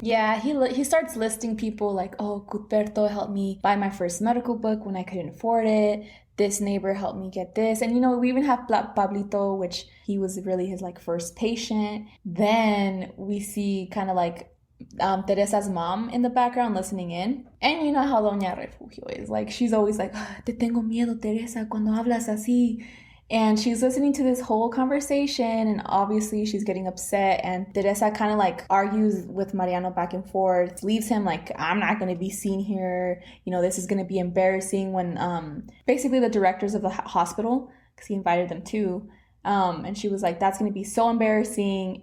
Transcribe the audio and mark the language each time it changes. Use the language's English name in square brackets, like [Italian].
[English] Yeah, he starts listing people like, oh, Cuthberto helped me buy my first medical book when I couldn't afford it. This neighbor helped me get this. And, you know, we even have Pablito, which he was really his like first patient. Then we see kind of like Teresa's mom in the background listening in. And you know how Doña Refugio is. Like, she's always like, [Spanish] te tengo miedo, Teresa, cuando hablas así. [English] And she's listening to this whole conversation, and obviously she's getting upset. And Teresa kind of like argues with Mariano back and forth, leaves him like, I'm not going to be seen here. You know, this is going to be embarrassing, when basically the directors of the hospital, because he invited them too, and she was like, that's going to be so embarrassing.